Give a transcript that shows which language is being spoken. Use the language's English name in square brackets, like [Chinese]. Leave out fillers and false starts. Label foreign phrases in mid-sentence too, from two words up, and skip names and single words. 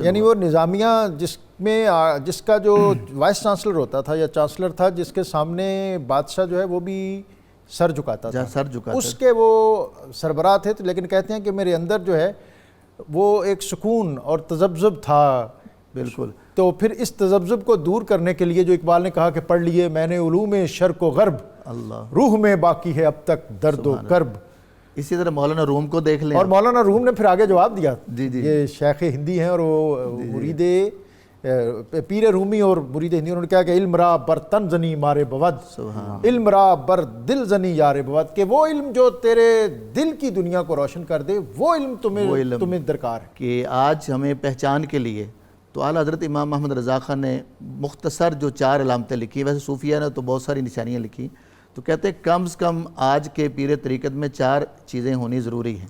[Urdu] یعنی وہ نظامیہ جس کا جو وائس چانسلر ہوتا تھا یا چانسلر تھا، جس کے سامنے بادشاہ جو ہے وہ بھی سر جھکاتا تھا، اس کے وہ سربراہ تھے، لیکن کہتے ہیں کہ میرے اندر جو ہے وہ ایک سکون اور تذبذب تھا۔ بالکل۔ تو پھر اس تذبذب کو دور کرنے کے لیے جو اقبال نے کہا کہ پڑھ لیے میں نے علوم شرق و غرب، اللہ، روح میں باقی ہے اب تک درد و کرب۔ اسی طرح مولانا روم کو دیکھ لیں، اور مولانا روم نے پھر آگے جواب دیا، جی جی، یہ شیخ ہندی ہیں اور وہ مرید پیر رومی اور مرید ہندی، انہوں نے کہا کہ [Persian] علم را بر تن زنی مارے بود، علم را بر دل زنی یار بود، [Urdu] کہ وہ علم جو تیرے دل کی دنیا کو روشن کر دے، وہ علم تمہیں درکار ہے۔ کہ آج ہمیں پہچان کے لیے تو اعلیٰ حضرت امام محمد رضا خان نے مختصر جو 4 علامتیں لکھی، ویسے صوفیہ نے تو بہت ساری نشانیاں لکھی، تو کہتے ہیں کم سے کم آج کے پیر طریقت میں 4 چیزیں ہونی ضروری ہیں۔